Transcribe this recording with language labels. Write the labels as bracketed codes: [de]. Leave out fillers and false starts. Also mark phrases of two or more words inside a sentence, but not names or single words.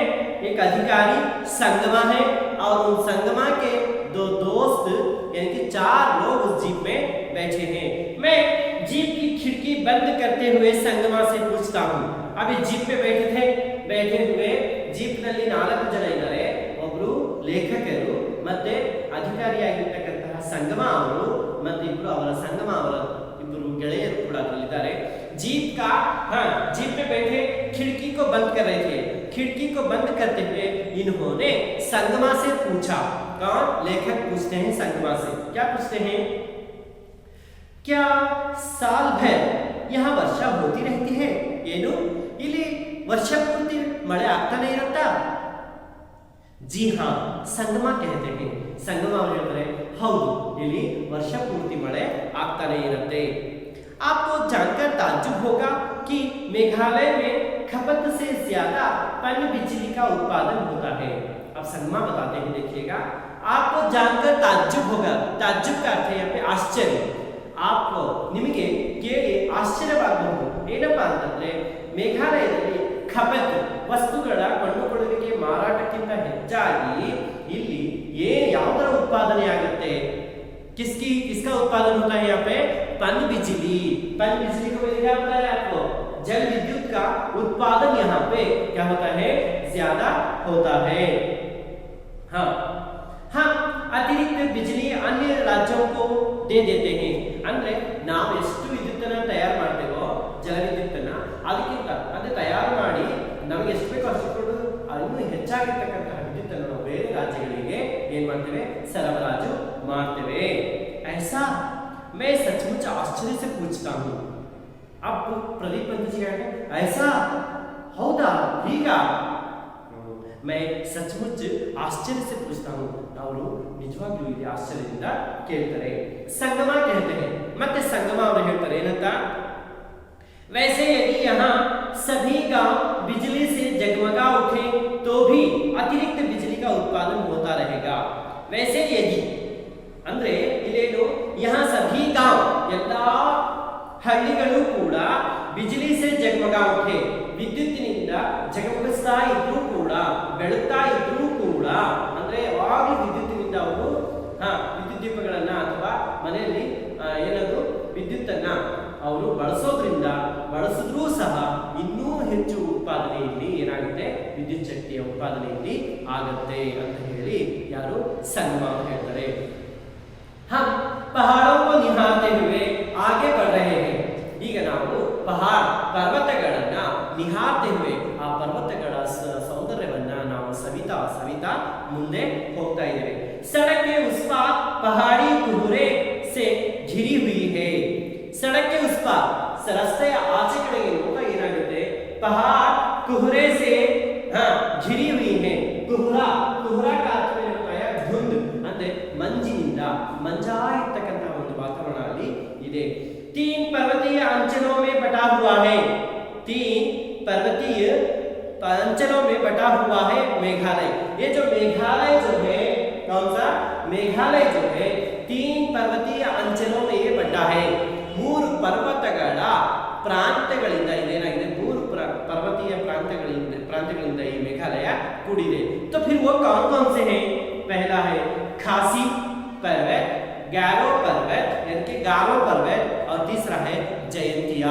[hi] एक अधिकारी संगमा है और उन संगमा के 2 दोस्त यानी कि 4 लोग उस जीप में बैठे हैं। मैं जीप की खिड़की बंद करते हुए संगमा से पूछता हूँ। अभी जीप में बैठे हुए जीप [kn] ನಲ್ಲಿ 4 ಜನ ಇದ್ದಾರೆ। ಒಬ್ರು ಲೇಖಕರು ಮತ್ತೆ ಅಧಿಕಾರಿಯಾಗಿರ್ತಕ್ಕಂತಹ ಸಂಗಮ ಅವರು ಮತ್ತೆ ಸಂಗಮ ಅವರ ಇಬ್ಬರು ಗೆಳೆಯರು ಕೂಡ ಅದರಲ್ಲಿದ್ದಾರೆ। [hi] जीप में बैठे खिड़की को बंद कर रहे थे। खिड़की को बंद करते हुए इन्होंने संगमा से पूछा। कौन? लेखक पूछते हैं संगमा से। क्या पूछते हैं? क्या साल भर यहाँ वर्षा होती रहती है? [kn] ಏನು ಇಲ್ಲಿ ವರ್ಷ ಪೂರ್ತಿ ಮಳೆ ಆಗ್ತಾನೆ ಇರುತ್ತಾ? [hi] जी हाँ, संगमा कहते हैं। [kn] संगमा ಹೇಳ್ತಾರೆ ಹೌದು, ಇಲ್ಲಿ ವರ್ಷ ಪೂರ್ತಿ ಮಳೆ ಆಗ್ತಾನೆ ಇರುತ್ತೆ। [hi] आपको जानकर ताज्जुब होगा कि मेघालय में खपत से ज्यादा पन बिजली का उत्पादन होता है। अब संगमा बताते हैं, देखिएगा। आपको जानकर ताज्जुब होगा। ताज्जुब का अर्थ है यहाँ पे आश्चर्य। [kn] आप निಮಗೆ ಕೇಳಿ ಆಶ್ಚರ್ಯವಾಗಬಹುದು। ಏನಪ್ಪಾ ಅಂತಂದ್ರೆ ಮೇಘಾಲಯದಲ್ಲಿ ಖಪತ್ ವಸ್ತುಗಳ ಕೊಂಡುಕೊಳ್ಳುವಿಕೆ ಮಾರಾಟಕ್ಕಿಂತ ಹೆಚ್ಚಾಗಿ ಇಲ್ಲಿ ಯಾವುದರ ಉತ್ಪಾದನೆ ಆಗುತ್ತೆ? [hi] किसका उत्पादन होता है यहाँ पे? पन बिजली को क्या पता है आपको? जल विद्युत का उत्पादन यहाँ पे क्या होता है? ज्यादा होता है। हाँ, अतिरिक्त बिजली अन्य राज्यों को दे देते हैं। [kn] ಅಂದ್ರೆ ನಾವು ಎಷ್ಟು ವಿದ್ಯುತ್ತನ್ನು ತಯಾರು ಮಾಡ್ತೇವೋ ಜಲವಿದ್ಯುತ್ತನ್ನು ಅದಕ್ಕಿಂತ ಅಂದರೆ ತಯಾರು ಮಾಡಿ ನಮಗೆ ಎಷ್ಟು ಬೇಕೋ ಅಷ್ಟು ಕೊಟ್ಟು ಇನ್ನೂ ಹೆಚ್ಚಾಗಿರ್ತಕ್ಕಂತಹ ವಿದ್ಯುತ್ತನ್ನು ನಾವು ಬೇರೆ ರಾಜ್ಯಗಳಿಗೆ ಏನ್ ಮಾಡ್ತೇವೆ ಸರಬರಾಜು ಮಾಡ್ತೇವೆ. [hi] ऐसा मैं सचमुच आश्चर्य से पूछता हूँ. अब प्रदीप पंत जी कहते हैं ऐसा [kn] ಹೌದಾ ಹೀಗ [hi] मैं सचमुच आश्चर्य से पूछता हूँ. [kn] ಅವರು ನಿಜವಾಗ್ಲೂ ಇಲ್ಲಿ ಆಶ್ಚರ್ಯದಿಂದ ಕೇಳ್ತಾರೆ. [hi] ಸಂಗಮ कहते हैं [kn] ಮತ್ತೆ ಸಂಗಮ ಅವರು ಹೇಳ್ತಾರೆ ಏನಂತ [hi] वैसे यदि यहाँ सभी गांव बिजली से जगमगा उठे तो भी अतिरिक्त बिजली का उत्पादन होता रहेगा. वैसे यदि [kn] ಅಂದ್ರೆ ಇಲ್ಲೇನು [hi] यहाँ सभी गांव [kn] ಎಲ್ಲಾ ಹಳ್ಳಿಗಳು ಕೂಡ [hi] बिजली से जगमगा उठे [kn] ವಿದ್ಯುತ್ತಿನಿಂದ ಜಗಮಗಿಸ್ತಾ ಇದ್ರೂ ಕೂಡ ಬೆಳಗ್ತಾ ಇದ್ರೂ ಕೂಡ ಅಂದ್ರೆ ಯಾವಾಗಲೂ ವಿದ್ಯುತ್ತಿನಿಂದ ಅವರು ವಿದ್ಯುತ್ ದೀಪಗಳನ್ನ ಅಥವಾ ಮನೆಯಲ್ಲಿ ಏನಾದ್ರು ವಿದ್ಯುತ್ತನ್ನ ಅವರು ಬಳಸಿದ್ರೂ ಸಹ ಇನ್ನೂ ಹೆಚ್ಚು ಉತ್ಪಾದನೆಯಲ್ಲಿ ಏನಾಗುತ್ತೆ ವಿದ್ಯುತ್ ಶಕ್ತಿಯ ಉತ್ಪಾದನೆಯಲ್ಲಿ ಆಗುತ್ತೆ ಅಂತ ಹೇಳಿ ಯಾರು ಸಂಗಮ ಅವರು ಹೇಳ್ತಾರೆ. [hi] हम पहाड़ों को निहारते हुए आगे बढ़ रहे हैं. [kn] ಈಗ ನಾವು ಪರ್ವತಗಳನ್ನ [hi] निहारते हुए [kn] ಆ ಪರ್ವತಗಳ ಸೌಂದರ್ಯವನ್ನ ನಾವು ಸವಿತಾ ಮುಂದೆ ಹೋಗ್ತಾ ಇದ್ದೇವೆ. [hi] सड़क के उस पार पहाड़ी कोहरे से घिरी हुई है. सड़क के उस पार [kn] ರಸ್ತೆಯ ಆಚೆ ಕಡೆಗೆ ಹೋಗುವಾಗ ಏನಾಗುತ್ತೆ [hi] पहाड़ कोहरे से घिरी हुई है. कोहरा का अर्थ [kn] ಏನಂತ ಧುಂದ್ ಅಂದ್ರೆ ಮಂಜಿನಿಂದ ಮಂಜಾಯಿರ್ತಕ್ಕಂತಹ ಒಂದು ವಾತಾವರಣ ಅಲ್ಲಿ ಇದೆ. [hi] 3 पर्वतीय अंचलों में बटा हुआ है. 3 पर्वतीय अंचलों में बटा हुआ है मेघालय. ये जो मेघालय जो है कौन सा मेघालय जो है 3 पर्वतीय अंचलों में ये बटा है. [kn] 3 पर्वतಗಳ ಪ್ರಾಂತ್ಯಗಳಿಂದ ಇದೇನಾಗಿದೆ 3 पर्वतीय ಪ್ರಾಂತ್ಯಗಳಿಂದ ಈ ಮೇಘಾಲಯ ಕೂಡಿದೆ. [hi] तो फिर वो कौन से हैं? पहला है खासी पर्वत, गारो पर्वत यानी कि गारो पर्वत और तीसरा है जयंतिया.